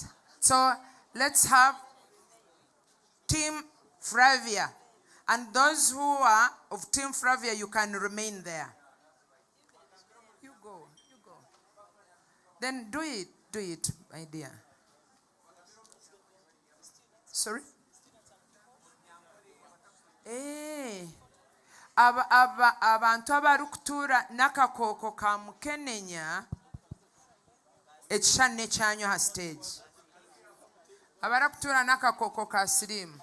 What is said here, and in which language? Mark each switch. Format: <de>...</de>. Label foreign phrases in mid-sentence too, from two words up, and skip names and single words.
<en>So let's have Team Flavia. And those who are of Team Flavia, you can remain there. You go. Then do it, my dear. Sorry?</en> <nyn>Abantu abarukutura n'akakooko ka mukenenya ekishanne ekyanyu ha stage. Abarakutura n'akakooko ka siriimu.</nyn>